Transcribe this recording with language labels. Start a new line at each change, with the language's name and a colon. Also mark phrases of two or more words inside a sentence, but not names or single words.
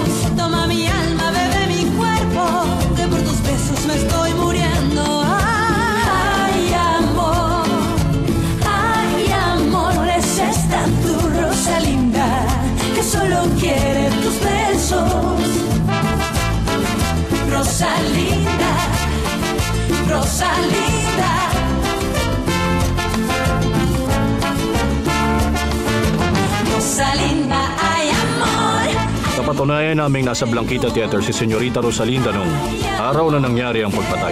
Spanish: Toma mi alma, bebe mi cuerpo, que por tus besos me estoy muriendo. Ay, amor, es esta tu Rosalinda que solo quiere tus besos. Rosalinda, Rosalinda. Rosalinda, ay amor.
Filipino: Napatunayan naming nasa Blanquita Theater si Senyorita Rosalinda nung araw na nangyari ang pagpatay.